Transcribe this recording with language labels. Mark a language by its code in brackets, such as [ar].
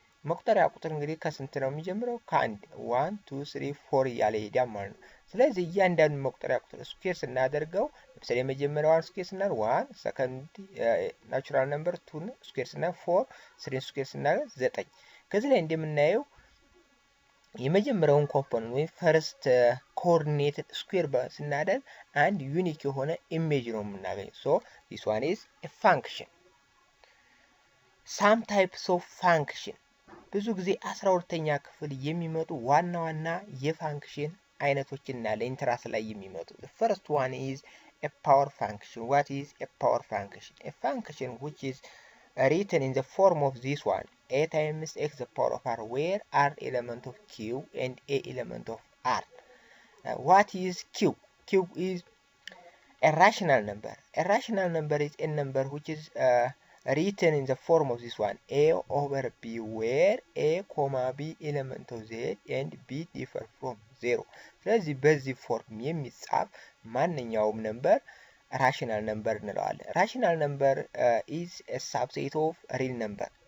[am] መቁጠሪያ ቁጥር እንግዲህ ከስንት ነው የሚጀምረው? ከአንድ 1 2 3 4 እያለ ይሄዳል ማለት ነው። ስለዚህ እያንዳንዱ መቁጠሪያ ቁጥር ስኩዌር ስናደርገው ለምሳሌ የመጀመሪያውን ስኩዌር ስናደርግ 1 ሰከንድ ናቹራል ነምበር 2 ስኩዌር ስናደርግ 4 3 ስኩዌር ስናደርግ 9። ከዚህ ላይ እንደምናየው የመጀመሪያውን ኮምፖነንት ወይ ፈርስት ኮኦርዲኔትድ ስኩዌር ስናደርግ አንድ ዩኒክ የሆነ ኢሜጅ ነው የምናገኘው። ሶ [en] this one is a function. Some types of function [am] ብዙ ጊዜ 12ኛ ክፍል የሚመጡ ዋና ዋና የፋንክሽን አይነቶችና ለኢንትራንስ ላይ የሚመጡ [en] the first one is a power function. What is a power function? A function which is written in the form of this one, a times x the power of r, where r element of q and a element of r. What is cube? Cube is a rational number. A rational number is a number which is written in the form of this one, a over b, where a comma b element of z and b differ from 0. [am] ስለዚህ በዚህ ፎርም የሚጻፍ ማንኛውም ነምበር ራሽናል ነምበር እንለዋለን። ራሽናል ነምበር [en] is a subset of real number.